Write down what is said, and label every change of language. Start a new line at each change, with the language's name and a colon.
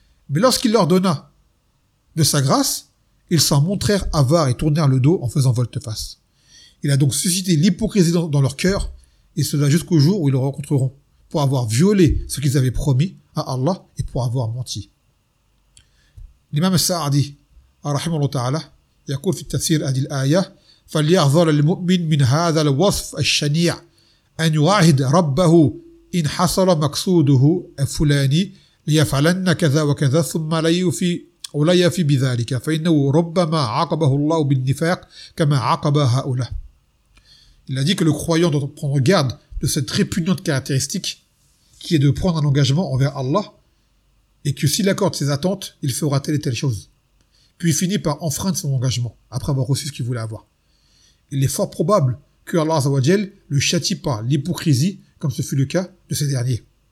French: Mais lorsqu'il leur donna de sa grâce, ils s'en montrèrent avares et tournèrent le dos en faisant volte-face. Il a donc suscité l'hypocrisie dans leur cœur, et cela jusqu'au jour où ils le rencontreront, pour avoir violé ce qu'ils avaient promis à Allah et pour avoir menti.
Arabic: L'imam Sa'adi, rahimahullah ta'ala, yaqul fi tafsir hadhihi al-aya, فَلْيَحْذَرَ الْمُؤْمِنُ مِنْ هَذَا الْوَصْفِ الشَّنِيعِ أَنْ يُعَاهِدَ رَبَّهُ إِنْ حَصَلَ مَقْصُودُهُ الْفُلَانِي لِيَفْعَلَنَّ كَذَا وَكَذَا ثُمَّ لَيُفِي بِذَلِكَ فَإِنَّهُ رُبَّمَا عَقَبَهُ اللَّهُ بِالنِّفَاقِ كَمَا عَقَبَ هَؤُلَاءِ.
French: Il a dit que le croyant doit prendre garde de cette répugnante caractéristique qui est de prendre un engagement envers Allah et que s'il accorde ses attentes, il fera telle et telle chose. Puis il finit par enfreindre son engagement après avoir reçu ce qu'il voulait avoir. Il est fort probable que Allah Azawajal le châtie par l'hypocrisie comme ce fut le cas de ces derniers.